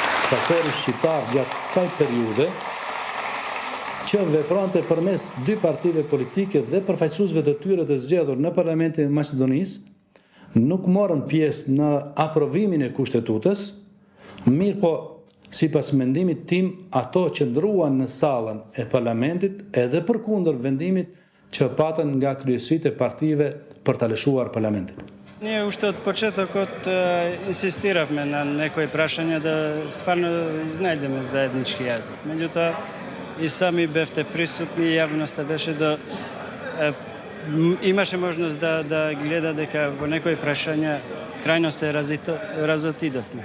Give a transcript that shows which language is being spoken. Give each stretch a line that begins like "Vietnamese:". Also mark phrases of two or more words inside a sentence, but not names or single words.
Albanian: faktori shqiptar gjatë kësaj periude që veprante përmes dy partive politike dhe përfaqësuesve të tyre të zgjedhur në Parlamentin e Maqedonisë, nuk morën pjesë në aprovimin e kushtetutës, mirë po, sipas mendimit tim, ato qëndruan në sallën e parlamentit edhe përkundër vendimit që patën nga kryesitë e partive për ta lëshuar parlamentin.
Macedonian: Ние още от почетокот инсистиравме на некои прашања да стварно изнајдеме заеднички јазик. Меѓутоа, и сами бевте присутни, јавноста беше имаше можност да гледа дека во некои прашања крајно се разотидовме.